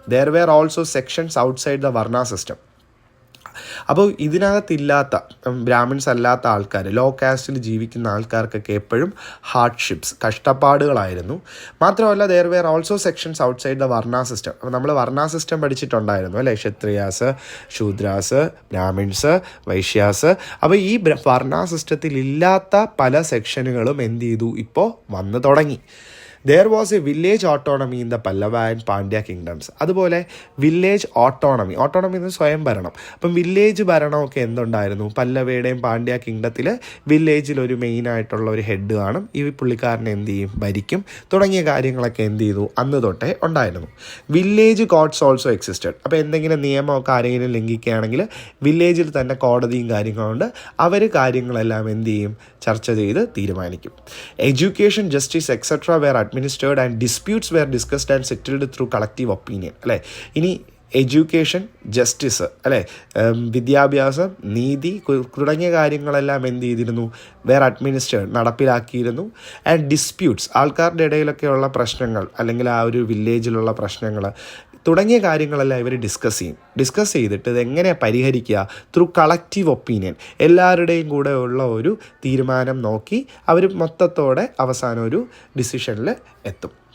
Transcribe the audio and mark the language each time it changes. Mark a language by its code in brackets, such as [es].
[en] There were also sections outside the varna system. [ml] അപ്പോൾ ഇതിനകത്തില്ലാത്ത ബ്രാഹ്മിൻസ് അല്ലാത്ത ആൾക്കാർ, ലോ കാസ്റ്റിൽ ജീവിക്കുന്ന ആൾക്കാർക്കൊക്കെ എപ്പോഴും ഹാർഡ്ഷിപ്സ്, കഷ്ടപ്പാടുകളായിരുന്നു. മാത്രമല്ല [en] There were also sections outside the varna system. [ml] അപ്പോൾ നമ്മൾ വർണ്ണ സിസ്റ്റം പഠിച്ചിട്ടുണ്ടായിരുന്നു അല്ലേ, ക്ഷത്രിയാസ്, ശൂദ്രാസ്, ബ്രാഹ്മിൻസ്, വൈശ്യാസ്. അപ്പോൾ ഈ വർണ്ണ സിസ്റ്റത്തിൽ ഇല്ലാത്ത പല സെക്ഷനുകളും എന്ത് ചെയ്തു, ഇപ്പോൾ വന്നു തുടങ്ങി. [en] There was a village autonomy in the Pallava and Pandya kingdoms. [ml] അതുപോലെ വില്ലേജ് ഓട്ടോണമി എന്ന് സ്വയം ഭരണം. അപ്പം വില്ലേജ് ഭരണമൊക്കെ എന്തുണ്ടായിരുന്നു, പല്ലവയുടെയും പാണ്ഡ്യ കിങ്ഡത്തിൽ വില്ലേജിൽ ഒരു മെയിനായിട്ടുള്ള ഒരു ഹെഡ് കാണും, ഈ പുള്ളിക്കാരനെ എന്ത് ചെയ്യും, ഭരിക്കും, തുടങ്ങിയ കാര്യങ്ങളൊക്കെ എന്ത് ചെയ്തു, അന്ന് തൊട്ടേ ഉണ്ടായിരുന്നു. [en] Village courts also existed. [ml] അപ്പോൾ എന്തെങ്കിലും നിയമമൊക്കെ ആരെങ്കിലും ലംഘിക്കുകയാണെങ്കിൽ വില്ലേജിൽ തന്നെ കോടതിയും കാര്യങ്ങളുണ്ട്, അവർ കാര്യങ്ങളെല്ലാം എന്ത് ചെയ്യും, ചർച്ച ചെയ്ത് തീരുമാനിക്കും. [en] Education, justice etcetera were administered and disputes were discussed and settled through collective opinion. [ml] അല്ലേ, ഇനി എഡ്യൂക്കേഷൻ, ജസ്റ്റിസ്, അല്ലേ, വിദ്യാഭ്യാസം, നീതി തുടങ്ങിയ കാര്യങ്ങളെല്ലാം എന്ത് ചെയ്തിരുന്നു, [en] were administered, [ml] നടപ്പിലാക്കിയിരുന്നു. ആൻഡ് ഡിസ്പ്യൂട്ട്സ്, ആൾക്കാരുടെ ഇടയിലൊക്കെയുള്ള പ്രശ്നങ്ങൾ അല്ലെങ്കിൽ ആ ഒരു വില്ലേജിലുള്ള പ്രശ്നങ്ങൾ തുടങ്ങിയ കാര്യങ്ങളെല്ലാം ഇവർ ഡിസ്കസ് ചെയ്തിട്ട് ഇതെങ്ങനെ പരിഹരിക്കുക, [en] through collective opinion, [ml] എല്ലാവരുടെയും കൂടെ ഉള്ള ഒരു തീരുമാനം നോക്കി അവർ മൊത്തത്തോടെ അവസാനം ഒരു ഡിസിഷനിൽ എത്തും.